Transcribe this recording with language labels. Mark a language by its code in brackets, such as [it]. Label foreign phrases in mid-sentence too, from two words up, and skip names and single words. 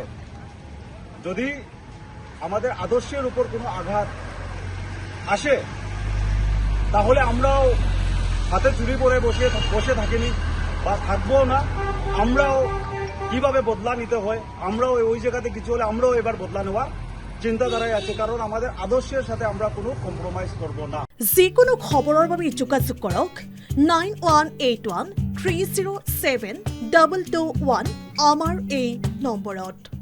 [bn] যদি আমাদের আদর্শের উপর কোনো আঘাত আসে, তাহলে আমরাও হাতে চুরি পরে বসে থাকিনি বা থাকবো না। আমরাও কিভাবে বদলা নিতে হয়, আমরাও ওই জায়গাতে কিছু হলে আমরাও এবার বদলা নেওয়ার চিন্তাধারায় আছে, কারণ আমাদের আদর্শের সাথে আমরা কোনো কম্প্রোমাইজ করব না। [as] যিকোনো খবৰৰ বাবে যোগাযোগ কৰক 9181 307 221 আমাৰ এই নম্বৰত।